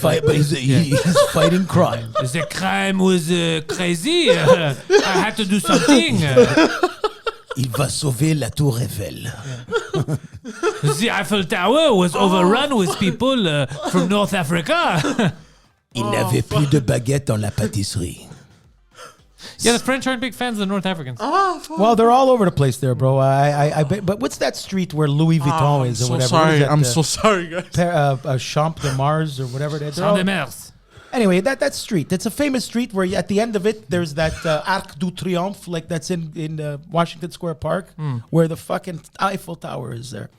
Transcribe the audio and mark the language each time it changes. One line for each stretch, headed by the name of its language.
English: But he's fighting crime. the crime was crazy. I had to do something.
French: Il va sauver la Tour Eiffel.
English: The Eiffel Tower was overrun with people from North Africa.
French: Il n'avait plus de baguette dans la pâtisserie.
English: Yeah, the French aren't big fans of the North Africans. Well, they're all over the place there, bro. But what's that street where Louis Vuitton is or whatever? Sorry. What I'm is that, so sorry, guys. Champ de Mars or whatever it is. Champ de Mars. Anyway, that street. It's a famous street where at the end of it, there's that Arc du Triomphe, like that's in Washington Square Park, where the fucking Eiffel Tower is there.